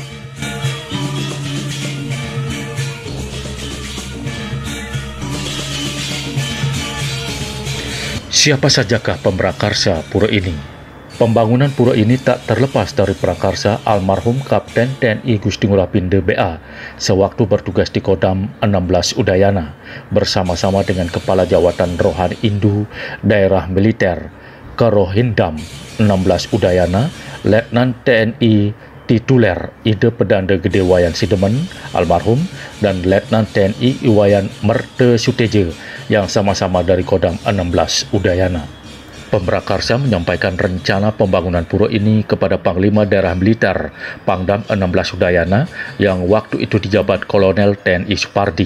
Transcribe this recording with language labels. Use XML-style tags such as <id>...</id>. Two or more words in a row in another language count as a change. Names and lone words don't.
<id>Siapa sajakah pemrakarsa pura ini? Pembangunan pura ini tak terlepas dari prakarsa almarhum Kapten TNI Gusti Ngurah-Pindha BA sewaktu bertugas di Kodam 16 Udayana bersama-sama dengan Kepala Jawatan Rohani Hindu Daerah Militer Kerohindam 16 Udayana, Letnan TNI Tituler Ide Pedanda Gede Wayan Sidemen almarhum dan Letnan TNI Iwayan Merte Suteja yang sama-sama dari Kodam 16 Udayana. Pemrakarsa menyampaikan rencana pembangunan pura ini kepada Panglima Daerah Militer Pangdam 16 Udayana yang waktu itu dijabat Kolonel TNI Supardi.</id>